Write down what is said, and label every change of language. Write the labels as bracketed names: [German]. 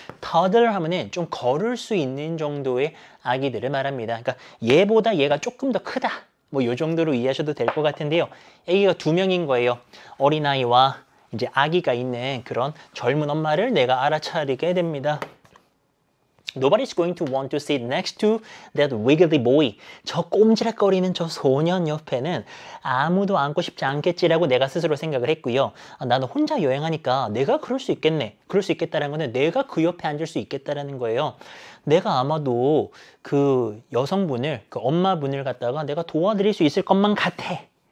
[Korean] toddler 하면은 좀 걸을 수 있는 정도의 아기들을 말합니다. 그러니까 얘보다 얘가 조금 더 크다. 뭐 요 정도로 이해하셔도 될 것 같은데요. 아기가 2명인 거예요. 어린아이와 이제 아기가 있는 그런 젊은 엄마를 내가 알아차리게 됩니다. [English] Nobody's going to want to sit next to that wiggly boy. [Korean] 저 꼼지락거리는 저 소년 옆에는 아무도 앉고 싶지 않겠지라고 내가 스스로 생각을 했고요. 나는 혼자 여행하니까 내가 그럴 수 있겠네. 그럴 수 있겠다는 거는 내가 그 옆에 앉을 수 있겠다라는 거예요. 내가 아마도 그 여성분을, 그 엄마분을 갖다가 내가 도와드릴 수 있을 것만 같아.